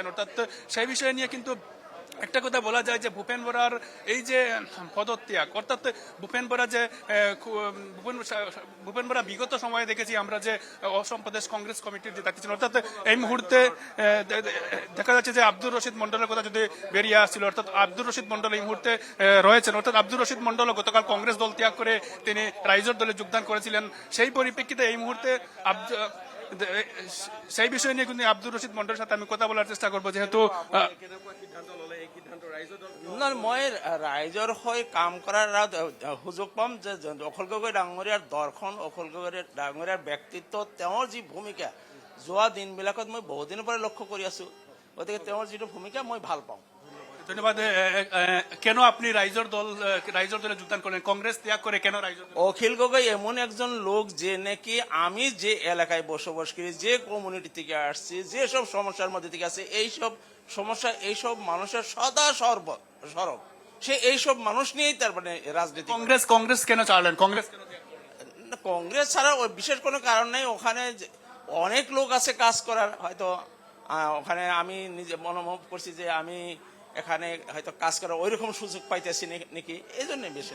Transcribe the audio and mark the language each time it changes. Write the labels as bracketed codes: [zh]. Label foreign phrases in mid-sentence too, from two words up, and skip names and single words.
[bn] অর্থাৎ সেই বিষয় নিয়ে কিন্তু একটা কথা বলা যায় যে ভূপেন বরার এই যে পদত্যাগ, অর্থাৎ ভূপেন বরা যে ভূপেন বরা বিগত সময়ে দেখেছি আমরা যে অসম প্রদেশ কংগ্রেস কমিটির যে দায়িত্ব ছিল, অর্থাৎ এই মুহূর্তে দেখা যাচ্ছে যে আব্দুর রশিদ মন্ডলের কথা যদি বেরিয়ে আসছিল, অর্থাৎ আব্দুর রশিদ মন্ডল এই মুহূর্তে রয়েছেন। অর্থাৎ আব্দুর রশিদ মন্ডল গতকাল কংগ্রেস দল ত্যাগ করে তিনি রাইজর দলে যোগদান করেছিলেন। সেই পরিপ্রেক্ষিতে এই মুহূর্তে সেই বিষয় নিয়ে কিন্তু আব্দুর রশিদ মন্ডলের সাথে আমি কথা বলার চেষ্টা করবো, যেহেতু [as] মই ৰাইজৰ হৈ কাম কৰাৰ সুযোগ পাম যে অখিল গগৈ ডাঙৰীয়াৰ দৰ্শন, অখিল গগৈ ডাঙৰীয়াৰ ব্যক্তিত্ব, তেওঁৰ যি ভূমিকা যোৱা দিনবিলাকত মই বহুদিনৰ পৰা লক্ষ্য কৰি আছো, গতিকে তেওঁৰ যিটো ভূমিকা মই ভাল পাওঁ। ধন্যবাদ। [bn] কেন আপনি রাইজর দলে যোগদান করলেন, কংগ্রেস ত্যাগ করে কেন রাইজর? অখিল গগৈ এমন একজন লোক যে নাকি আমি যে এলাকায় বসবাস করি, যে কমিউনিটি থেকে আসছি, যেসব সমস্যার মধ্যে থেকে আছে, এইসব সমস্যা এইসব মানুষের সদা সরব সে এইসব মানুষ নিয়েই তার মানে রাজনীতি। কংগ্রেস কেন চাইলেন? কংগ্রেস ছাড়া বিশেষ কোনো কারণ নেই, ওখানে অনেক লোক আছে কাজ করার, হয়তো ওখানে আমি নিজে মনোভব করছি যে আমি এখানে হয়তো কাজ করার ওইরকম সুযোগ পাইতেছি নাকি, এই জন্য বেশি।